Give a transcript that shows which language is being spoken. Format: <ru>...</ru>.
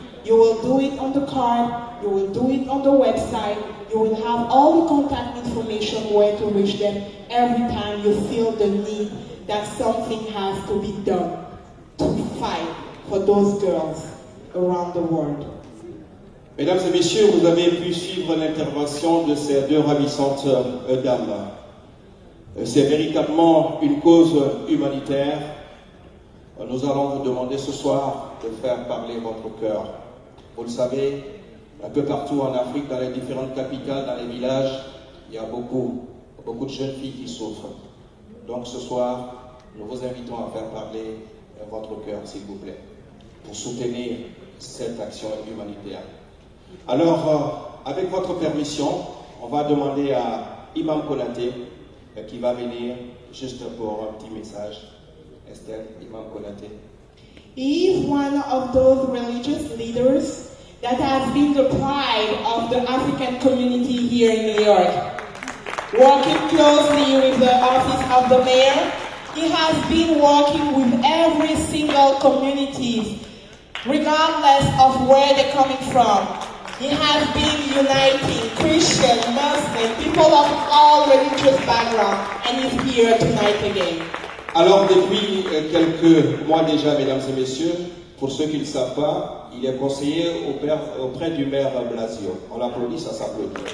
<en>You will do it on the card, you will do it on the website, you will have all the contact information where to reach them every time you feel the need that something has to be done to fight for those girls around the world.</en> <fr>Mesdames et messieurs, vous avez pu suivre l'intervention de ces deux ravissantes dames. C'est véritablement une cause humanitaire. Nous allons vous demander ce soir de faire parler votre cœur. Vous le savez, un peu partout en Afrique, dans les différentes capitales, dans les villages, il y a beaucoup de jeunes filles qui souffrent. Donc ce soir, nous vous invitons à faire parler votre cœur, s'il vous plaît, pour soutenir cette action humanitaire. Alors, avec votre permission, on va demander à Imam Konaté qui va venir juste pour un petit message. Estelle, Imam Konaté.</fr> <en>He is one of those religious leaders that has been the pride of the African community here in New York. Working closely with the office of the mayor, he has been working with every single community, regardless of where they're coming from. He has been uniting Christian, Muslim, people of all religious backgrounds, and he's here tonight again.</en> <fr>Alors, depuis quelques mois déjà, mesdames et messieurs, pour ceux qui ne le savent pas, il est conseiller auprès du maire Blasio. On l'applaudit, ça s'applaudit.</fr>